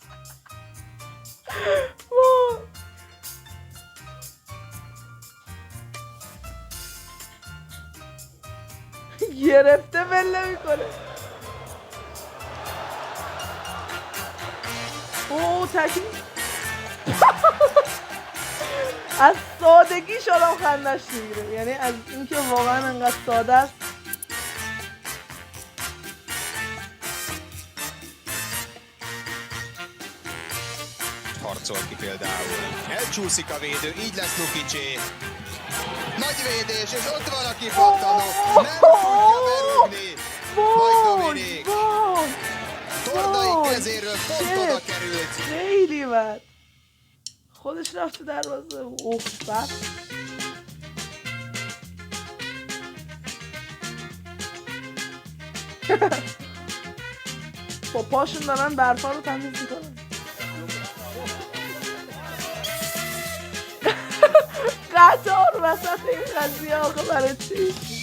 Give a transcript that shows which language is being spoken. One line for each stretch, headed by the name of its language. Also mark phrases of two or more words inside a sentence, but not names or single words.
Persian: گرفته ول نمی‌کنه. اوه تکی از سادگیش آدم خندش میگیره، یعنی از اینکه واقعا انقدر ساده است.
Hungarian: Harcol ki például. Elcsúszik a védő, így lesz Lukicsé. Nagy védés, és ott van a kipattanó. Nem tudja berúgni. Majd Dominik. Tordai kezéről pont oda került.
Persian: خیلی بد. خودش رفت تو دروازه. اوه بد. با پاشون دارن برفا رو تمیز میکنن. قطار وسط این قضیه آقا برای چی؟